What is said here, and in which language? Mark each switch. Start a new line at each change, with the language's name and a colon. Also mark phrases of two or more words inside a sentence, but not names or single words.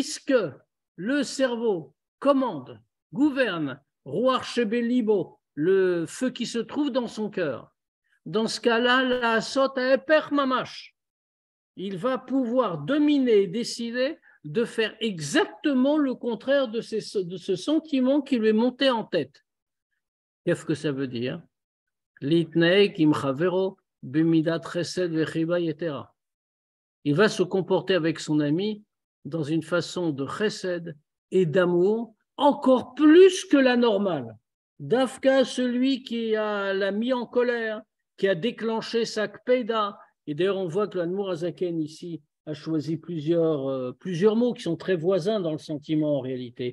French: Puisque le cerveau commande, gouverne
Hebrew: רוח שבליבו,
French: le feu qui se trouve dans son cœur. Dans ce cas-là,
Hebrew: לעשות ההפך ממש.
French: Il va pouvoir dominer et décider de faire exactement le contraire de ce sentiment qui lui est monté en tête. Qu'est-ce que ça veut dire?
Hebrew: להתנהג עם חברו במדת חסד וחיבה יתירה.
French: Il va se comporter avec son ami dans une façon de chesed et d'amour encore plus que la normale. Dafka, celui qui l'a mis en colère, qui a déclenché sa kpeda. Et d'ailleurs, on voit que l'Admour Azaken ici a choisi plusieurs mots qui sont très voisins dans le sentiment en réalité.